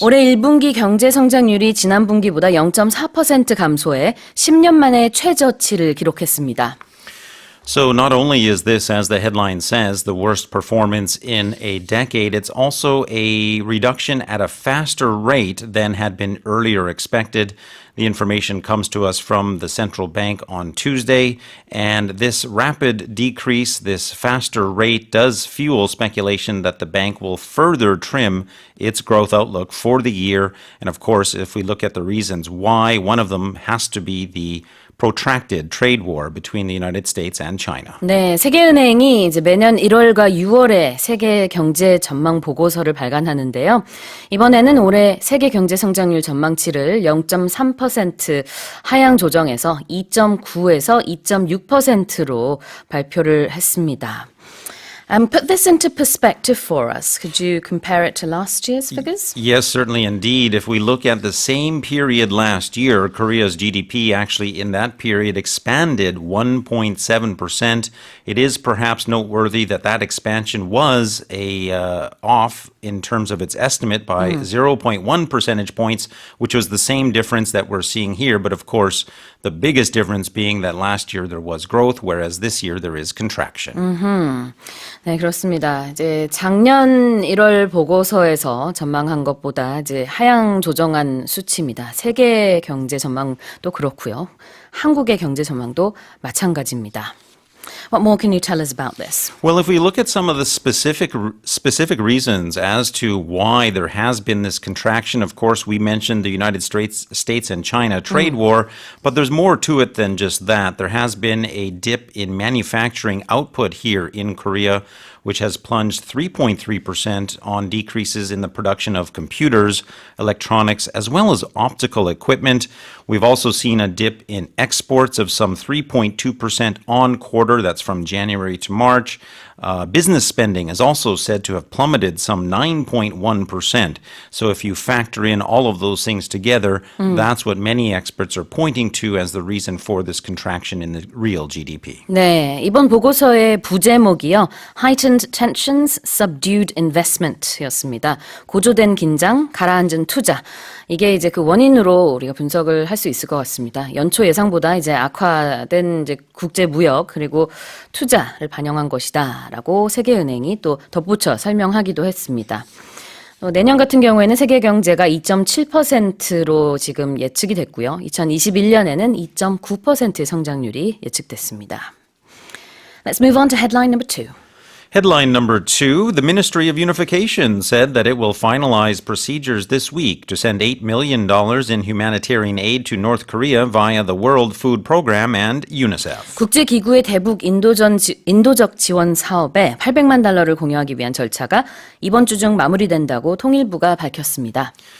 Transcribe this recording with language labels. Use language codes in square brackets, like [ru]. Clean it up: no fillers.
[ko] 올해 1분기 경제 성장률이 지난 분기보다 0.4% 감소해 10년 만에 최저치를 기록했습니다. [en] So not only is this, as the headline says, the worst performance in a decade, it's also a reduction at a faster rate than had been earlier expected. The information comes to us from the central bank on Tuesday, and this rapid decrease, this faster rate, does fuel speculation that the bank will further trim its growth outlook for the year. And of course, if we look at the reasons why, one of them has to be the protracted trade war between the United States and China. [ko] 네, 세계은행이 이제 매년 1월과 6월에 세계 경제 전망 보고서를 발간하는데요. 이번에는 올해 세계 경제 성장률 전망치를 0.3% 하향 조정해서 2.9에서 2.6%로 발표를 했습니다. [en] Put this into perspective for us. Could you compare it to last year's figures? Yes, certainly indeed. If we look at the same period last year, Korea's GDP actually in that period expanded 1.7%. It is perhaps noteworthy that that expansion was off in terms of its estimate by 0.1 percentage points, which was the same difference that we're seeing here. But of course, the biggest difference being that last year there was growth, whereas this year there is contraction. [ko] 네, 그렇습니다. 이제 작년 1월 보고서에서 전망한 것보다 이제 하향 조정한 수치입니다. 세계 경제 전망도 그렇고요. 한국의 경제 전망도 마찬가지입니다. [en] What more can you tell us about this? Well, if we look at some of the specific reasons as to why there has been this contraction, of course, we mentioned the United States and China trade war, but there's more to it than just that. There has been a dip in manufacturing output here in Korea, which has plunged 3.3% on decreases in the production of computers, electronics, as well as optical equipment. We've also seen a dip in exports of some 3.2% on quarter. That's from January to March. Business spending is also said to have plummeted some 9.1%. So if you factor in all of those things together, that's what many experts are pointing to as the reason for this contraction in the real GDP. [ko] 네, 이번 보고서의 부제목이요. [en] Heightened tensions, subdued investment [ko] 였습니다. 고조된 긴장, 가라앉은 투자. 이게 이제 그 원인으로 우리가 분석을 할 수 있을 것 같습니다. 연초 예상보다 이제 악화된 이제 국제 무역 그리고 투자를 반영한 것이다라고 세계은행이 또 덧붙여 설명하기도 했습니다. 내년 같은 경우에는 세계 경제가 2.7%로 지금 예측이 됐고요. 2021년에는 2.9%의 성장률이 예측됐습니다. [en] Let's move on to headline number 2. Headline number 2, the Ministry of Unification said that it will finalize procedures this week to send $8 million in humanitarian aid to North Korea via the World Food Program and UNICEF. [ko] 국제기구의 대북 인도적 지원 사업에 $800만 달러를 공유하기 위한 절차가 이번 주 중 마무리된다고 통일부가 밝혔습니다.